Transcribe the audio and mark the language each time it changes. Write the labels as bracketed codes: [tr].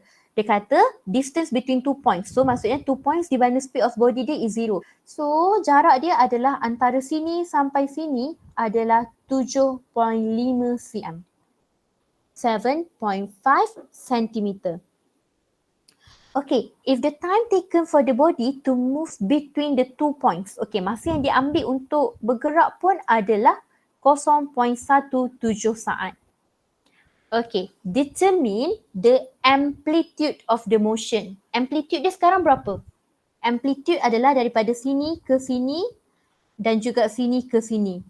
[ms] Dia kata [en] distance between 2 points. So [ms] maksudnya [en] 2 points [ms] di mana [en] speed of body dia is 0. [ms] So jarak dia adalah antara sini sampai sini adalah 7.5 cm. 7.5 cm. [en] Okay, if the time taken for the body to move between the 2 points. [ms] Okay, masa yang diambil untuk bergerak pun adalah 0.17 saat. [en] Okay, determine the amplitude of the motion. [ms] Amplitude dia sekarang berapa? Amplitude adalah daripada sini ke sini dan juga sini ke sini.